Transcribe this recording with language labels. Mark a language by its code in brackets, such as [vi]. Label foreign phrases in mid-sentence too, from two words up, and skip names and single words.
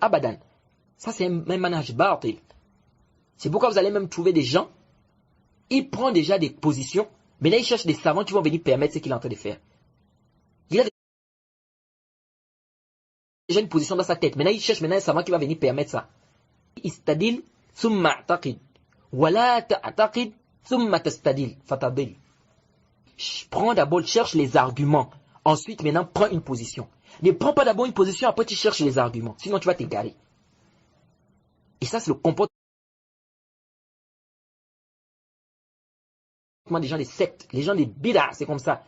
[fr] Abadan. Ça c'est un [ar] منهج باطل. [fr] C'est pourquoi vous allez même trouver des gens, ils prennent déjà des positions, mais là ils cherchent des savants qui vont venir permettre ce qu'il est en train de faire. Il a déjà une position dans sa tête, maintenant il cherche un savant qui va venir permettre ça. [ar] استدل ثم اعتقد. ولا تعتقد ثم تستدل. Fatadil. [fr] Prends d'abord, cherche les arguments. Ensuite, maintenant, prends une position. Ne prends pas d'abord une position, après tu cherches les arguments. Sinon, tu vas t'égarer. Et ça, c'est le comportement des gens des sectes, les gens des bid'ah, c'est comme ça.